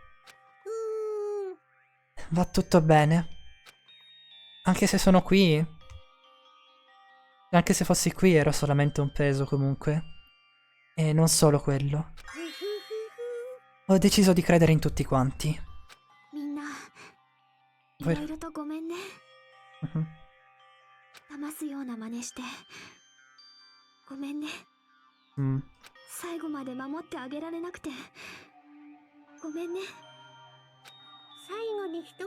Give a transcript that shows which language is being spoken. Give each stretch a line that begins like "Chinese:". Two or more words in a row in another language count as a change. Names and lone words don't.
Italian: Va tutto bene. Anche se sono qui. Anche se fossi qui ero solamente un peso comunque. E non solo quello. Ho deciso di credere in tutti quanti.
Japanese: みんな、い
Italian: Voi-
Japanese: ろいろとごめんね。 Mhm. 騙すような真似して。ごめんね。 Mm. 最後まで守ってあげられなくて。ごめんね。最後に一言